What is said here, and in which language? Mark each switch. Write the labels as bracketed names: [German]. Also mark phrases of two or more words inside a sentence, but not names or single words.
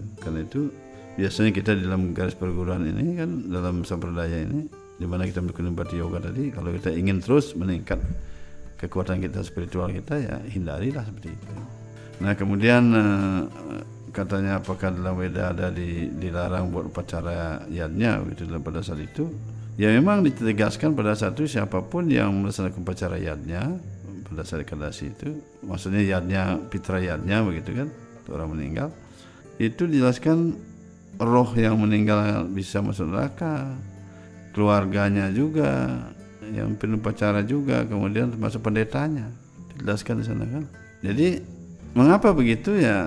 [Indonesian] Karena itu biasanya kita di dalam garis perguruan ini kan, dalam sampradaya ini, di mana kita melakukan bhakti yoga tadi, kalau kita ingin terus meningkat kekuatan kita, spiritual kita, ya hindarilah seperti itu. Nah kemudian katanya apakah dalam Weda ada dilarang buat upacara yadnya gitu pada saat itu? Ya memang ditegaskan pada saat itu siapapun yang melaksanakan upacara yadnya pada saat Ekadasi itu, maksudnya yadnya, pitra yadnya begitu kan, orang meninggal, itu dijelaskan roh yang meninggal bisa masuk neraka, keluarganya juga yang penuh upacara juga, kemudian termasuk pendetanya, dijelaskan di sana kan. Jadi mengapa begitu ya?